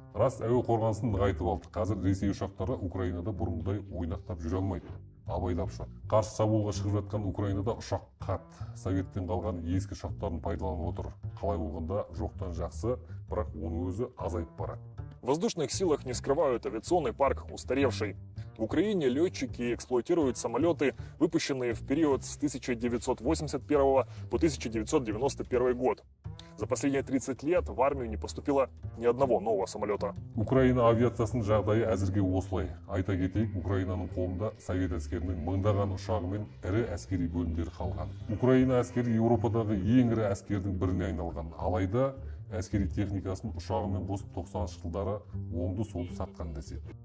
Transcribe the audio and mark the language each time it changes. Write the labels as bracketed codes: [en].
[kk] Рас, әуе қорғанысын нығайтып алды. Қазір Ресей ұшақтары Украинада бұрынғыдай ойнақтап жүре алмайды. Абайлап ұшады. Қарсы шабуылға шығып жатқан Украинада ұшақ қат. Советтен қалған ескі ұшақтарын пайдаланып отыр. Қалай болғанда жоқтан жақсы, бірақ оның өзі азайып барады. [ru] В воздушных силах не скрывают авиационный парк устаревший. В Украине летчики эксплуатируют самолеты, выпущенные в период с 1981 по 1991 год. За последние 30 лет в армию не поступило ни одного нового самолета. [kk] Украина авиациясының жағдайы әзірге осылай. Айта кетейік, Украинаның қолында совет әскерінің мыңдаған ұшағы мен ірі әскери бөлімдері қалған. Украина әскері Еуропадағы ең ірі әскердің біріне айналған. Алайда әскери техникасын ұшағымен қосып 90-шы жылдары оңды-солды сатқан деседі.